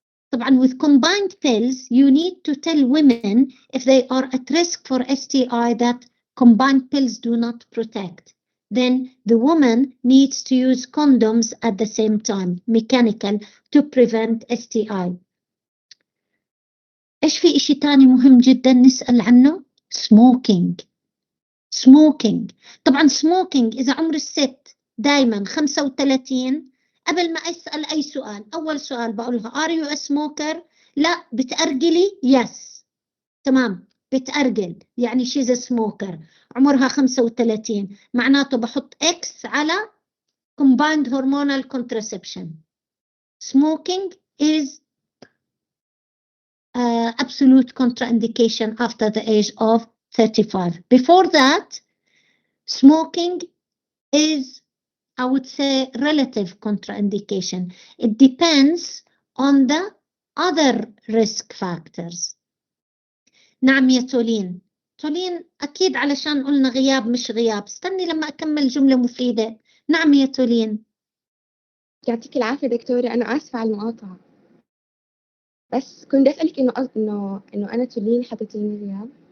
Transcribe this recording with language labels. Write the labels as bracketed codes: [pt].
[ar] طبعا [en] with combined pills, you need to tell women if they are at risk for STI that combined pills do not protect. Then the woman needs to use condoms at the same time, mechanical, to prevent STI. [ar] إيش في إشي تاني مهم جدا نسأل عنه؟ smoking. [en] Smoking. [ar] طبعا smoking إذا عمر الست دايما 35 قبل ما أسأل أي سؤال أول سؤال بقولها [en] are you a smoker؟ [ar] لا بتأرجلي؟ yes. تمام بتأرجل يعني [en] she's a smoker [ar] عمرها 35 معناته بحط X على [en] combined hormonal contraception. Smoking is absolute contraindication after the age of 35. Before that, smoking is, I would say, relative contraindication. It depends on the other risk factors. [ar] نعم يا تولين. تولين أكيد علشان قلنا غياب مش غياب. استني لما أكمل جملة مفيدة. نعم يا تولين. يعطيك العافية دكتورة، أنا آسفة على المقاطعة، بس كنت أسألك إنه أنا تولين حطيتيني غياب.